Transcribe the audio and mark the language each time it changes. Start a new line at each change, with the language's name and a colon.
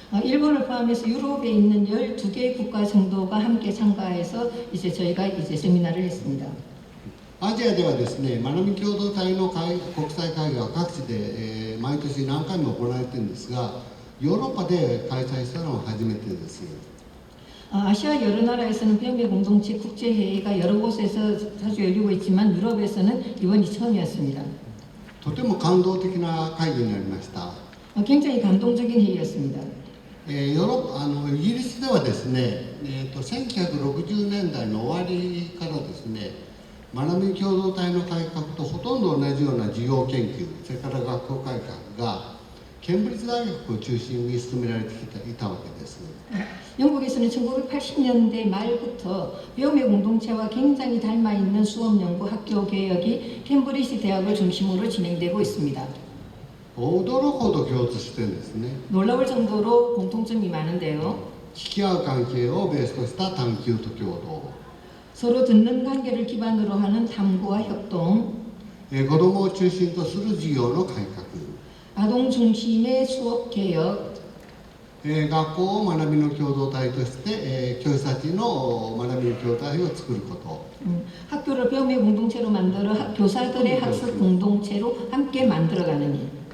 Korean: 일본을 포함해서 유럽에 있는 12개 국가 정도가 함께 참가해서 이제 저희가 이제 세미나를 했습니다.
Japanese: アジアではですね、学び共同体の国際会議は各地で、毎年何回も行われているんですが、ヨーロッパで開催したのは初めてです。
Korean: 아시아 여러 나라에서는 배움의 공동체 국제회의가 여러 곳에서 자주 열리고 있지만 유럽에서는 이번이 처음이었습니다.
Japanese: とても感動的な会議になりました。
Korean: 굉장히 감동적인 회의였습니다.
Japanese: イギリスではですね、1960年代の終わりからですね、学び共同体の改革とほとんど同じような授業研究、それから学校改革がケンブリッジ大学を中心に進められていたわけです。
Korean: 영국에서는 1980년대 말부터 배움의 공동체와 굉장히 닮아 있는 수업 연구 학교 개혁이 캠브리지 대학을 중심으로 진행되고 있습니다.
Japanese: 驚くほど共通してるんですね。
Korean: 놀라울 정도로 공통점이 많은데요.
Japanese: 引き合う関係をベースとした探究と共同。
Korean: 서로 듣는 관계를 기반으로 하는 탐구와 협동.
Japanese: 子どもを中心とする授業の改革。
Korean: 아동 중심의 수업 개혁.
Japanese: 学校を学びの共同体として、教師たちの学びの共同体を作ること。
Korean: 학교를 배움의 공동체로 만들어 교사들의 학습 공동체로 함께 만들어가는 일.